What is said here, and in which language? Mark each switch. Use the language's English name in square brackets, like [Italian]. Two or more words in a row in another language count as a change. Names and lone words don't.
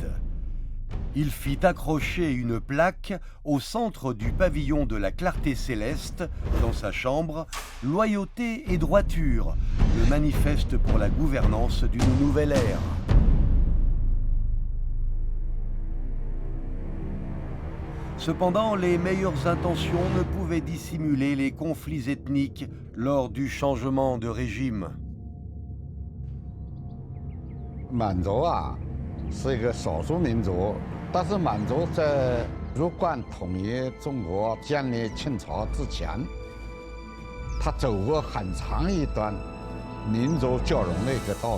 [French] Il fit accrocher une plaque au centre du pavillon de la clarté céleste, dans sa chambre, « Loyauté et droiture », le manifeste pour la gouvernance d'une nouvelle ère. Cependant, les meilleures intentions ne pouvaient dissimuler les conflits ethniques lors du changement de régime. [Chinese] 满族啊，是一个少数民族，但是满族在入关统一中国、建立清朝之前，他走过很长一段民族交融的一个道路。